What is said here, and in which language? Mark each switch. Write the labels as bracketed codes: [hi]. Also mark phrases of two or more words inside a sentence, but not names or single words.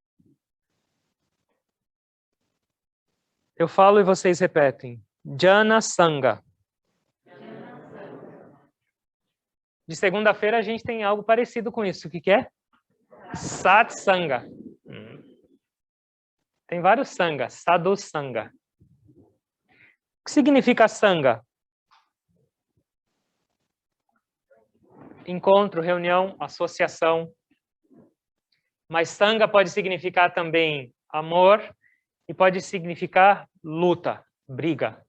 [pt] Eu falo e vocês repetem. Jana Sangha. de segunda-feira a gente tem algo parecido com isso. O que é? Satsanga. Tem vários sangas. Sadhu Sanga. O que significa sanga? Encontro, reunião, associação. Mas sanga pode significar também amor e pode significar luta, briga.